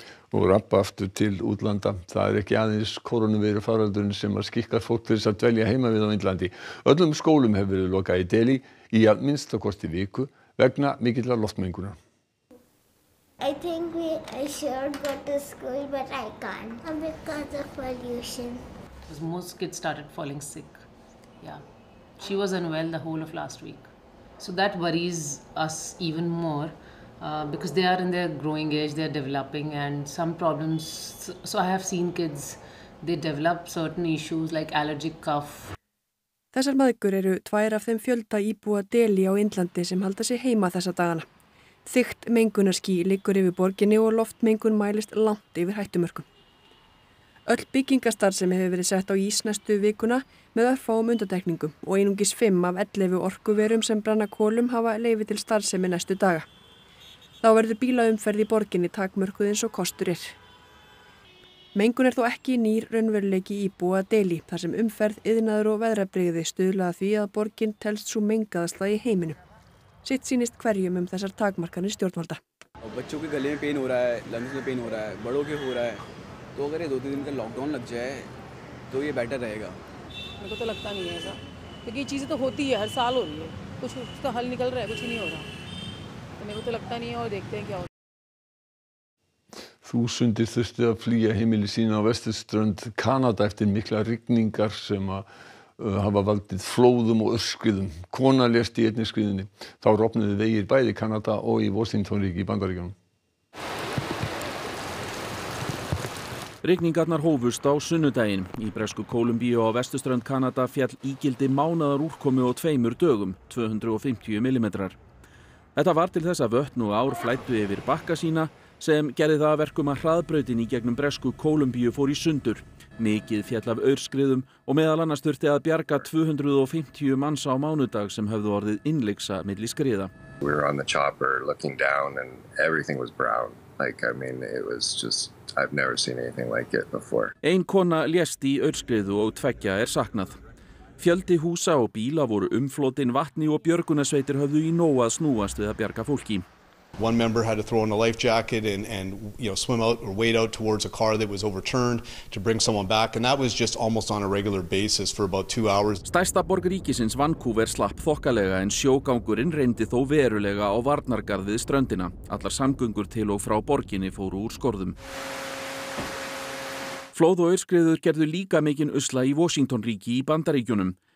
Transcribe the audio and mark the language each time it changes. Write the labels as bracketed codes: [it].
[is] Og rabba aftur til útlanda. Það er ekki aðeins koronaveiru faraldurinn sem að skikkar fólk til þess að dvelja heima við á Indlandi. Öllum skólum hefur verið lokað í Delhi í að minnstakosti viku vegna mikillar loftmengunar. [en] I think I should go to school, but I can't because of pollution. Most kids started falling sick. Yeah, she was unwell the whole of last week. So that worries us even more. Because they are in their growing age, they are developing and some problems. So I have seen kids, they develop certain issues like allergic cough. [is] Þessar mæðgur eru 2 af þeim fjölda íbúa Delhi á Indlandi sem halda sig heima þessa dagana. Þykkt mengunarský liggur yfir borginni og loftmengun mælist langt yfir hættumörkum. Öll byggingastarfsemi hefur verið sett á ís næstu vikuna með örfáum undantekningum og einungis 5 af 11 orkuverum sem brenna kolum hafa leyfi til starfsemi næstu daga. Þá verður bílaumferð í borginni takmörkuð eins og kostur er. Mengun er þó ekki nýr raunveruleiki íbúa Delhi, þar sem umferð, iðnaður og veðrabrigði stuðla að því að borgin telst sú mengaðasta í heiminum. Sitt sýnist hverjum þessar takmarkanir stjórnvalda. [hi] बच्चों के गले में pen हो रहा है, lungs में pen हो रहा है, बड़ों के हो रहा है. तो अगर ये 2-3 दिन का लॉकडाउन लग जाए तो ये बेटर रहेगा. मेरे को तो लगता नहीं है ऐसा, क्योंकि ये चीज़ें तो होती है, हर साल हो रही है. कुछ उसका हल निकल रहा है, कुछ नहीं हो रहा. मेरे को तो लगता नहीं है और देखते हैं क्या होता है. [is] Þúsundir þurftu að flýja heimili sín á vesturströnd Kanada eftir miklar rigningar sem hafa valdið flóðum og aurskriðum. Kona lést í einni skriðunni. Þá rofnuðu vegir bæði í Kanada og í Washington-ríki í Bandaríkjunum. Rigningarnar hófust á sunnudaginn. Í bresku Kólumbíu á vesturströnd Kanada féll ígildi mánaðar úrkomu á 2 dögum, 250 millimetrar. Þetta var til þess að vötn og ár flæddu yfir bakka sína sem gerði það að verkum að hraðbrautin í gegnum bresku Kólumbíu fór í sundur. Mikið féll af aurskriðum og meðal annars þurfti að bjarga 250 manns á mánudag sem höfðu orðið innlyksa milli skriða. [en] We were on the chopper looking down and everything was brown. Like, I mean, it was just, I've never seen anything like it before. [is] Ein kona lést í aurskriðu og 2 saknað. Fjöldi húsa og bíla voru umflotin vatni og björgunarsveitir höfðu í nóg að snúast við að bjarga fólki. [en] One member had to throw on a life jacket and swim out or wade out towards a car that was overturned to bring someone back, and that was just almost on a regular basis for about 2 hours. [is] Stærsta borg ríkisins Vancouver slapp þokkalega en sjógangurinn reyndi þó verulega á varnargarð við ströndina. Allar samgöngur til og frá borginni fóru úr skorðum. Flóð og aurskriður gerðu líka mikinn usla í Washington-ríki í Bandaríkjunum.